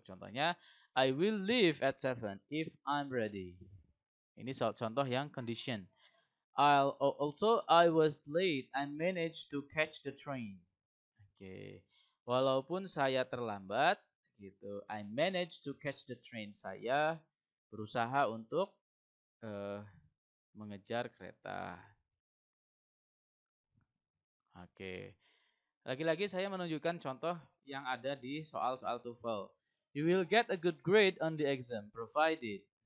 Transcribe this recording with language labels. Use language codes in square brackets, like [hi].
[en] Contohnya, I will leave at 7 if I'm ready. [id] Ini contoh yang condition. [en] Although I was late, I managed to catch the train. Oke. [id] Walaupun saya terlambat, gitu. [en] I managed to catch the train. [id] Saya berusaha untuk mengejar kereta. Oke. Lagi-lagi saya menunjukkan contoh yang ada di soal-soal TOEFL. [en] You will get a good grade on the exam provided.